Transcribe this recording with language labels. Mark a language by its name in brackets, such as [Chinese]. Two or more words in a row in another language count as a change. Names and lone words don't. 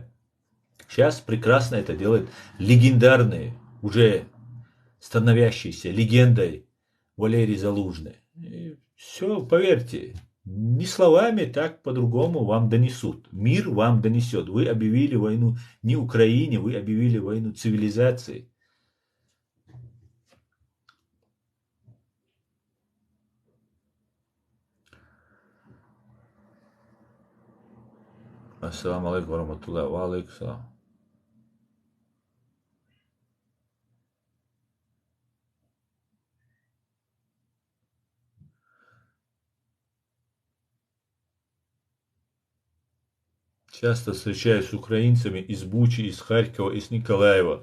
[Russian] Сейчас прекрасно это делает легендарный, уже становящийся легендой Валерий Залужный. И все, поверьте, не словами, так по-другому вам донесут. Мир вам донесет. Вы объявили войну не Украине, вы объявили войну цивилизации. [Arabic] السلام عليكم ورحمة الله وعليكم السلام. [Russian] Часто встречаюсь с украинцами из Бучи, из Харькова, из Николаева.